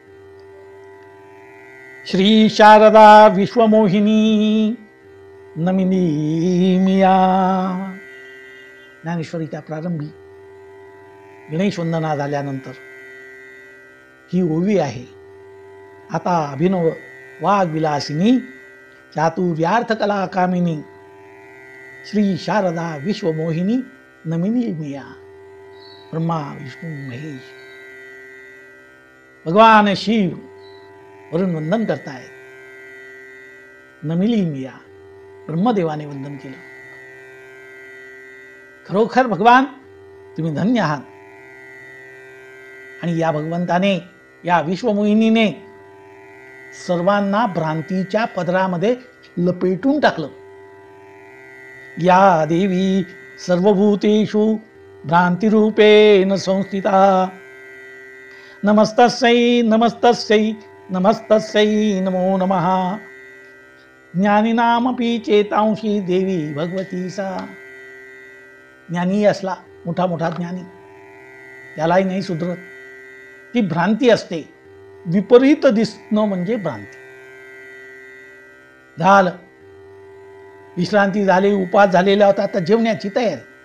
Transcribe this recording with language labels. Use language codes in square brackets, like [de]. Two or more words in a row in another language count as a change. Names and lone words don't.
[mr] श्री शारदा विश्वमोहिनी नमिनी मिया. ज्ञानेश्वरीच्या प्रारंभी गणेश वंदना झाल्यानंतर ही ओवी आहे. आता अभिनव वाग्विलासिनी, चातुर्यार्थ कला कामिनी, श्री शारदा विश्वमोहिनी नमिनी मिया. ब्रह्मा विष्णू महेश भगवान शिव वरून वंदन करतायत. नमिली मिया, ब्रह्मदेवाने वंदन केलं. खरोखर भगवान तुम्ही धन्य आहात. आणि या भगवंताने, या विश्वमोहिनीने सर्वांना भ्रांतीच्या पदरामध्ये लपेटून टाकलं. [sa] या देवी सर्वभूतेषु भ्रांतिरूपेण संस्थिता, नमस्तस्यै नमस्तस्यै नमस्तस्यै नमो नमः. ज्ञानिनामपि चेतांशी देवी भगवती सा. [mr] ज्ञानी असला, मोठा मोठा ज्ञानी, त्यालाही नाही सुधरत. ती भ्रांती असते. विपरीत दिसणं म्हणजे भ्रांती. झालं, विश्रांती झाली, उपास झालेला होता, आता जेवण्याची तयारी.